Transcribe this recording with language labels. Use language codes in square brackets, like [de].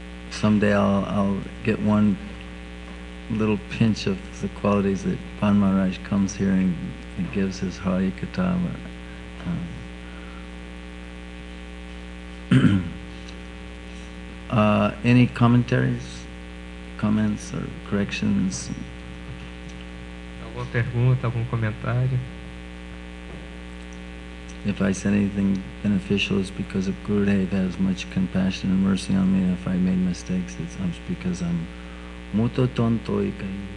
[en] Someday I'll get one little pinch of the qualities that Pan Maharaj comes here and gives his Hari Katha. Any commentaries, comments or corrections? [pt] Alguma pergunta, algum comentário? [en] If I said anything beneficial, it's because of Gurudev has much compassion and mercy on me. If I made mistakes, it's because I'm [pt] muto tonto ikai.